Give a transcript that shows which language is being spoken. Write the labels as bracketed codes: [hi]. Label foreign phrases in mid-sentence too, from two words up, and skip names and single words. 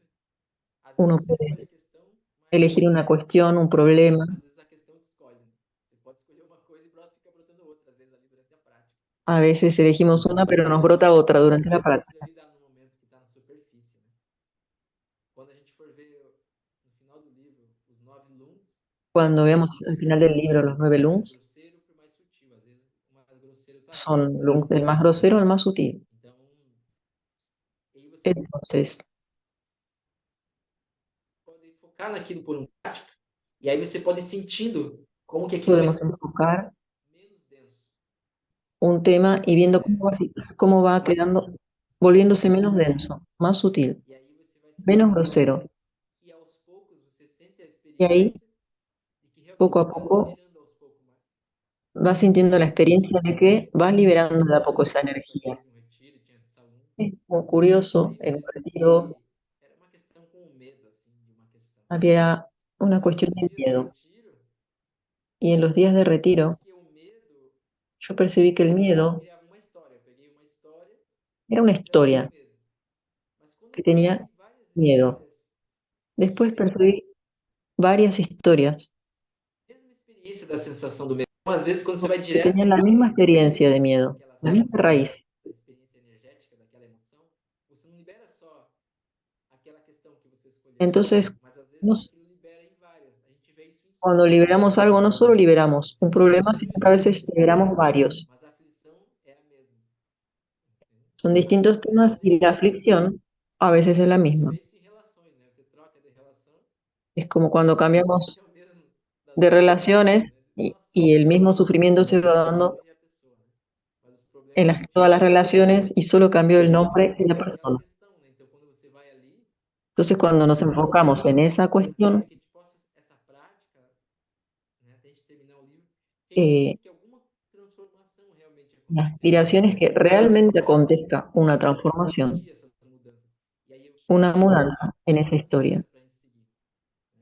[pt] Às vezes [es] uno [pt] você escolhe a [es] puede [pt] questão, [es] elegir [pt] mas [es] una cuestión, un problema. [pt] às vezes a questão te escolhe, né? Você pode escolher uma coisa e fica brotando outra, às vezes ali durante a prática. [es] A veces elegimos [pt] Mas [es] una, pero nos [pt] você [es] brota otra [pt] só [es] durante la [pt] precisa [es] práctica. [pt] lidar no momento que está na superfície, né? Quando a gente for ver no final do livro os 9 luns, [es] Cuando [pt] é [es] vemos [pt] muito [es] al final del [pt] difícil. [es] libro [pt] Por [es] los [pt] exemplo, [es] nueve [pt] o mais [es] lunes, [pt] grosseiro [es] son [pt] né? [es] del más grosero al más sutil. [pt] Então, aí você [es] Entonces, [pt] pode focar naquilo por um prática, e aí você pode ir sentindo como que aquilo vai [es] podemos [pt] ficando [es] enfocar [pt] menos denso, [es] un tema y viendo cómo va [pt] mais [es] quedando, [pt] suave, [es] volviéndose [pt] mais [es] menos [pt] leve. [es] denso, más sutil, [pt] E aí você vai [es] menos [pt] sentindo [es] grosero. [pt] que aos poucos você sente a [es] Y ahí, [pt] experiência de que realmente [es] poco [pt] você [es] a [pt] está [es] poco, [pt] liberando aos poucos mais. [es] vas [pt] Por [es] sintiendo la [pt] exemplo, [es] experiencia de que vas liberando de a poco esa [pt] uma vez eu [es] energía. [pt] participei de um retiro e tinha salão. [es] Es muy curioso, [pt] Aí eu [es] en un [pt] lembro [es] retiro [pt] que era uma questão com o medo, assim, de uma questão. [es] había una [pt] E [es] cuestión [pt] naqueles [es] de [pt] dias do [es] miedo. [pt] retiro, [es] Y en los días de [pt] eu percebi [es] retiro, [pt] que o medo, [es] yo percibí que el [pt] eu [es] miedo [pt] criava uma história. Eu peguei uma história [es] era una [pt] que trazia o [es] historia [pt] medo. Mas quando eu [es] que tenía [pt] percebi várias [es] miedo. [pt] histórias, tinha a [es] Después [pt] mesma [es] percibí varias historias [pt] experiência da sensação do medo. Então, às vezes, quando você vai [es] que [pt] direto [es] tenían la misma experiencia de miedo, [pt] naquela [es] la misma [pt] sensação [es] raíz. [pt] da experiência energética, daquela emoção, você não libera só aquela questão que você escolheu, [es] Entonces, [pt] mas às vezes [es] nos- [pt] aquilo libera em várias. A gente vê isso em [es] cuando [pt] sonhos. [es] liberamos algo, no solo liberamos [pt] Pode ser [es] un [pt] que você [es] problema, [pt] sonhe [es] sino que a [pt] com [es] veces liberamos varios. [pt] mas a aflição é a mesma. Entende? [es] Son [pt] E às vezes [es] distintos [pt] a mesma [es] temas y [pt] energia. [es] la aflicción a veces es la [pt] A gente vê [es] misma. [pt] isso em relações, né? Você troca de relação [es] Es como [pt] e [es] cuando [pt] o [es] cambiamos [pt] sofrimento é o mesmo [es] de [pt] das duas partes, [es] relaciones [pt] né? Nossa, [es] y el mismo [pt] sofri [es] sufrimiento se va [pt] eu [es] dando [pt] e a pessoa, né? Mas os [es] en [pt] problemas [es] todas las [pt] continuam. [es] relaciones y solo [pt] E [es] cambió [pt] aquilo [es] el [pt] ali fica [es] nombre y la [pt] falando daquela [es] persona. [pt] questão, né? Então quando você vai ali, [es] Entonces, [pt] é [es] cuando nos [pt] interessante [es] enfocamos en esa [pt] assim, para [es] cuestión, [pt] que a gente possa essa prática, né, até a gente terminar o livro, que a gente eh, sinta que alguma transformação realmente [es] la [pt] aconteceu na [es] aspiración [pt] nossa [es] es que [pt] vida. [es] realmente [pt] E aí [es] acontezca [pt] eu [es] una [pt] comecei a [es] transformación, [pt] sentir essas mudanças. E aí [es] una [pt] isso me dá [es] mudanza en esa historia. [pt] confiança para a gente seguir, né?